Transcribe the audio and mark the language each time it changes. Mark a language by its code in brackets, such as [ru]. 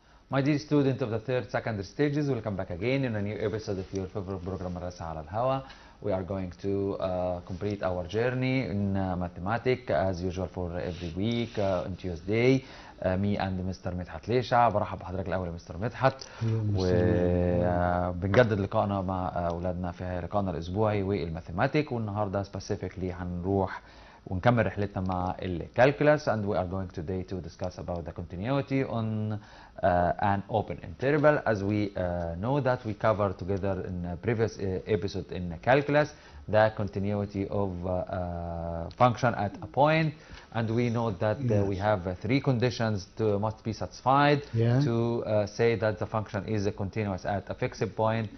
[en] My dear student of the third secondary stages, welcome back again in a new episode of your favorite program مدرسة على الهوا. We are going to complete our journey in mathematics as usual for every week on Tuesday. Me and Mr. مدحت ليشع. [ar] برحب بحضرتك الأول يا مستر مدحت، وبنجدد لقائنا مع أولادنا في لقائنا الأسبوعي والماثيماتيك، والنهارده [en] specifically [ar] هنروح ونكمل رحلتنا مع الكالكولاس. [en] And we are going today to discuss about the continuity on an open interval. As we know that we covered together in a previous episode in calculus the continuity of function at a point, and we know that we have three conditions must be satisfied to say that the function is continuous at a fixed point.